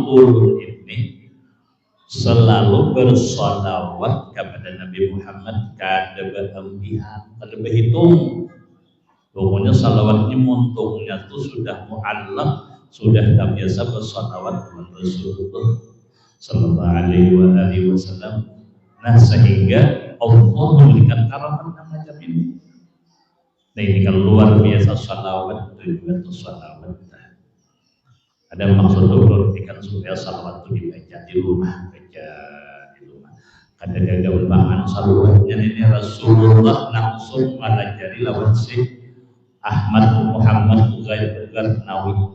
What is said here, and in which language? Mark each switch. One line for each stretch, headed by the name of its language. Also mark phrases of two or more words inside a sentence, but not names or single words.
Banjar: ulun ini selalu bersalawat kepada Nabi Muhammad kada berhitung pokoknya salawatnya muntungnya itu sudah mu'allaq sudah terbiasa bersalawat kepada Rasulullah
Arabic: صلى الله عليه وسلم
Banjar: nah sehingga Allah memberikan karamat macam ini. Nah ini kalau luar biasa salawat tujuan itu salawat ada maksud memberikan supaya salawat itu dibaca di rumah ada gambaran salawatnya ini Rasulullah langsung melajari lawan si Ahmad Muhammad Garnawi